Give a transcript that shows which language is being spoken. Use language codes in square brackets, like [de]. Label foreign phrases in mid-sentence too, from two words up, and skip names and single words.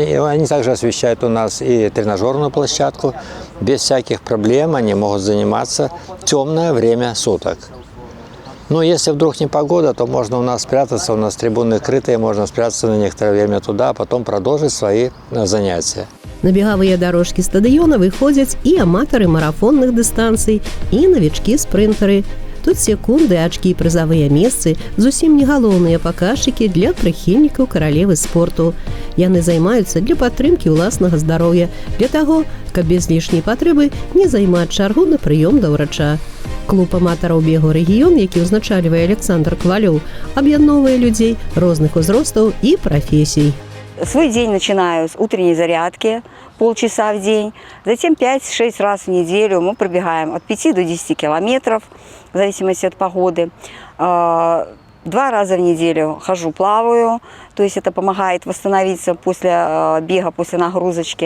[ru] И они также освещают у нас и тренажерную площадку. Без всяких проблем они могут заниматься в темное время суток. Но если вдруг не погода, то можно у нас спрятаться, у нас трибуны крытые, можно спрятаться на некоторое время туда, а потом продолжить свои занятия. [be] На бегавыя дорожкі стадыёна выходзяць і аматары марафонных дыстанцый, і навічкі-спрынтары. Тут секунды, ачкі і прызавыя месцы зусім не галоўныя паказчыкі для прыхільнікаў каралевы спорту. Яны займаюцца для падтрымкі ўласнага здароўя, для таго, каб без лішняй патрэбы не займаць чаргу на прыём да ўрача. Клуб аматараў бегу «Рэгіён», які ўзначальвае Александр Ковалёў, аб'ядноўвае людзей розных узростаў і прафесій. [ru] Свой день начинаю с утренней зарядки, полчаса в день. Затем 5-6 раз в неделю мы пробегаем от 5 до 10 километров, в зависимости от погоды. 2 раза в неделю хожу, плаваю, то есть это помогает восстановиться после бега, после нагрузочки.